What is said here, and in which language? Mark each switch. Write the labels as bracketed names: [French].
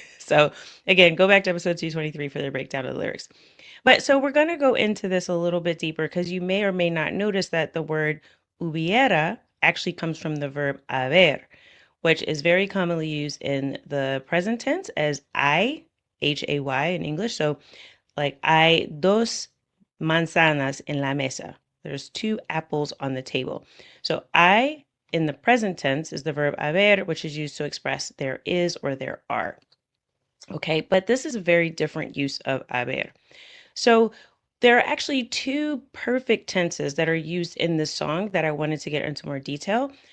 [English] So again, go back to episode 223 for the breakdown of the lyrics. But so we're going to go into this a little bit deeper because you may or may not notice that the word hubiera actually comes from the verb haber, which is very commonly used in the present tense as I, Hay in English. So like [Spanish] hay dos manzanas en la mesa. [English] There's 2 apples on the table. So I in the present tense is the verb haber, which is used to express there is or there are. Okay, but this is a very different use of haber. So there are actually 2 perfect tenses that are used in this song that I wanted to get into more detail.